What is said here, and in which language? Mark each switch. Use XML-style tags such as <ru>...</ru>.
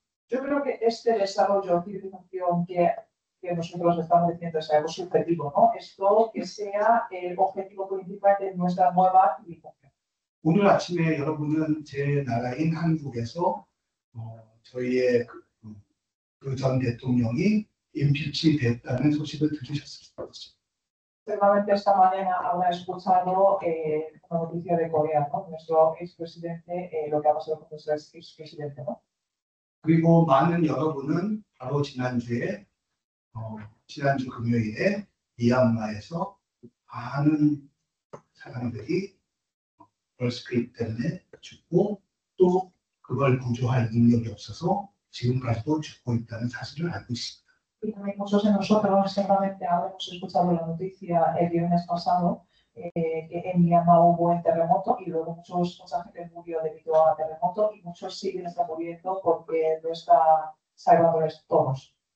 <es>Yo creo que este desarrollo de civilización que nosotros estamos diciendo es algo subjetivo, ¿no? Esto que sea el objetivo principal de nuestra nueva civilización.</es> <ko>오늘 아침에 여러분은 제 나라인 한국에서 저희의 그 전 대통령이 임피치 됐다는 소식을 들으셨을 것입니다.</ko> <es>Seguramente esta mañana habrá escuchado una noticia de Corea, ¿no? Nuestro expresidente, lo que ha pasado con nuestro expresidente, ¿no?</es> <ko>그리고 많은 여러분은 바로 지난주 금요일에 미얀마에서 많은 사람들이 얼스크립 때문에 죽고 또 그걸 구조할 능력이 없어서 지금까지도 죽고 있다는 사실을 알고 있습니다.</ko> <es>Y también muchos de nosotros seguramente habremos escuchado la noticia el viernes pasado que en Myanmar hubo un terremoto y luego mucha gente murió debido al terremoto y muchos siguen muriendo porque no está salvándoles todos.</es>